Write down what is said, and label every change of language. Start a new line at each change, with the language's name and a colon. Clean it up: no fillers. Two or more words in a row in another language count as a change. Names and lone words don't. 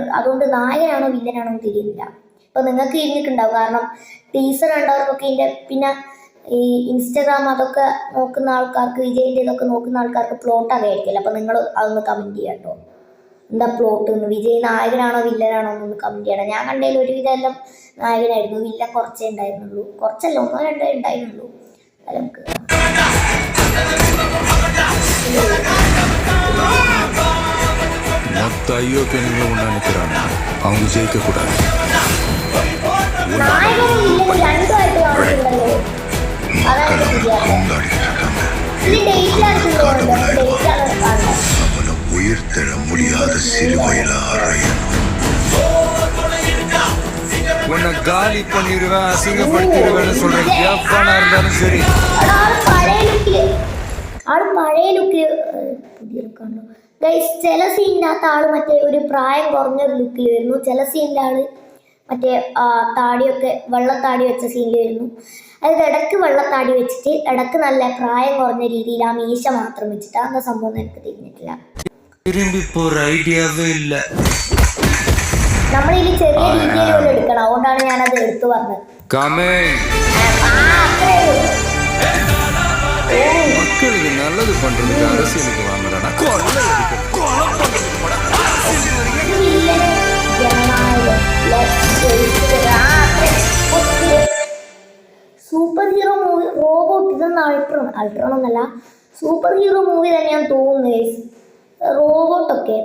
Malayalam: അതുകൊണ്ട് നായകനാണോ വില്ലനാണോ എന്ന് തിരിയുന്നില്ല. ഇപ്പം നിങ്ങൾക്ക് ഇരുന്നിട്ടുണ്ടാവും, കാരണം ടീസർ കണ്ടവർക്കൊക്കെ ഇതിൻ്റെ പിന്നെ ഈ ഇൻസ്റ്റാഗ്രാം അതൊക്കെ നോക്കുന്ന ആൾക്കാർക്ക്, വിജയിൻ്റെ ഇതൊക്കെ നോക്കുന്ന ആൾക്കാർക്ക് പ്ലോട്ട് അറിയായിരിക്കില്ല. അപ്പം നിങ്ങൾ അതൊന്ന് കമൻറ്റ് ചെയ്യാം കേട്ടോ. എന്താ പ്ലോട്ട് എന്ന്, വിജയ് നായകനാണോ വില്ലനാണോ എന്നൊന്ന് കമൻറ്റ് ചെയ്യണം. ഞാൻ കണ്ടതിൽ ഒരുവിധം എല്ലാം നായകനായിരുന്നു, വില്ലൻ കുറച്ചേ ഉണ്ടായിരുന്നുള്ളൂ. കുറച്ചല്ല, 1-2 ഉണ്ടായിരുന്നുള്ളൂ. അത് നമുക്ക്
Tamil: மொத்த ஐயோப்பியனுங்களும் உண்டா நிற்கிறாங்க, அவங்க ஜெயிக்கக்கூடாது.
Malayalam: നായകനും വില്ലനും രണ്ടുമായിട്ട് കാണിച്ചിട്ടുണ്ടല്ലോ. അതാണ് ഈ ഡേറ്റിലാണ് കാണുന്നത്.
Tamil: அவனை உயிர்த்தெழ முடியாத சிலுவையில் அறையணும். உன்னை காலி பண்ணிடுவேன், அசிங்கப்படுத்திடுவேன்னு சொல்றேன். எவ்வளோ இருந்தாலும் சரி.
Malayalam: ആള് പഴയ ലുക്കിൽ പുതിയ ലുക്കാണല്ലോ ഗൈസ്. ചില സീനിനകത്ത് ആള് മറ്റേ ഒരു പ്രായം കുറഞ്ഞൊരു ലുക്കിൽ വരുന്നു. ചില സീനിൻ്റെ ആള് മറ്റേ താടിയൊക്കെ വെള്ളത്താടി വെച്ച സീനിൽ വരുന്നു. അതായത് ഇടയ്ക്ക് വെള്ളത്താടി വെച്ചിട്ട് ഇടയ്ക്ക് നല്ല പ്രായം കുറഞ്ഞ രീതിയിൽ ആ മീശ മാത്രം വെച്ചിട്ട് എന്താ സംഭവം എനിക്ക് തിരിഞ്ഞിട്ടില്ല. നമ്മളിതിൽ ചെറിയ രീതിയിലുള്ള എടുക്കണം, അതുകൊണ്ടാണ് ഞാനത് എടുത്തു പറഞ്ഞത്.
Tamil: மக்களுக்கு நல்லது பண்றதுக்கு அரசியலுக்கு வாங்குறானா?
English: super hero movie robot,
Malayalam: ഇതൊന്നും അൾട്രോൺ എന്നല്ല,
English: super hero movie
Malayalam: തന്നെയാന്ന് തോന്നുന്നു റോബോട്ടൊക്കെ.